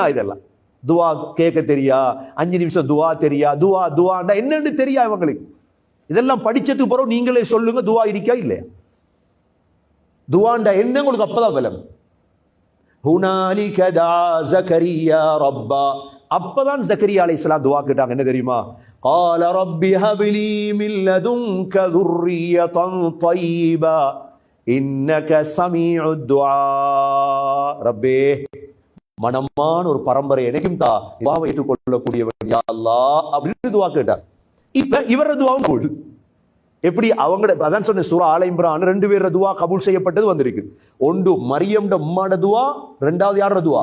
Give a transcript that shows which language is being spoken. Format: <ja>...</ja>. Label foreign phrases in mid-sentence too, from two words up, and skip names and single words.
<ta>இதெல்லாம் துஆ கேட்க தெரியா, 5 நிமிஷம் துஆ தெரியா, துஆண்டா என்னன்னு தெரியா இவங்களுக்கு. இதெல்லாம் படிச்சதுக்கு பிறகு நீங்களே சொல்லுங்க துஆ இருக்கா இல்லையா. துஆண்டா என்ன உங்களுக்கு அப்பதான் விளங்கும்.</ta> <ar>هنالك دعا زكريا ربه,</ar> <ta>அப்பதான் ஜக்கரியா அலைஹிஸ்ஸலாம் துஆ கேட்டாங்க. என்ன தெரியுமா?</ta> <ar>قال رب هب لي من لدنك ذرية طيبة إنك سميع الدعاء.</ar> <ta>ரப்பே, மனமான ஒரு பரம்பரை எனக்கும் தா, துஆவை ஏற்றுக்கொள்ளக்கூடியவன்</ta> <ar>يا الله</ar> <ta>அப்படின்னு துஆ கேட்டார். இப்ப இவர துஆவும் போடு. எப்படி அவங்க அதான் சொன்ன சூரா ஆல இம்ரான் 2 பேர் துஆ கபூல் செய்யப்பட்டது வந்திருக்கு. ஒன்று மரியம்ட உம்மாட துஆ, இரண்டாவது யாரோட துஆ?</ta>